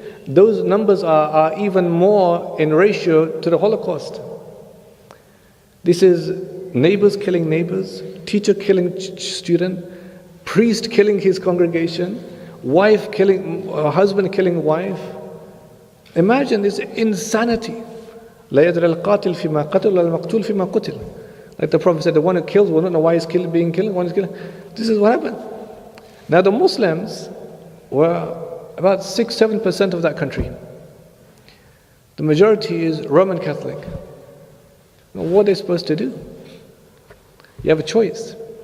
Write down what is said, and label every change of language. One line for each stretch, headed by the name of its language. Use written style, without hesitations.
English: Those numbers are even more in ratio to the Holocaust. This is neighbors killing neighbors, teacher killing student, priest killing his congregation, husband killing wife. Imagine this insanity.
Arabic: لا يدري القاتل فيما قتل ولا المقتول فيما قتل.
English: Like the Prophet said, the one who kills will not know why he's being killed, one is killing. This is what happened. Now the Muslims were about 6-7% of that country. The majority is Roman Catholic. Now, what are they supposed to do? You have a choice.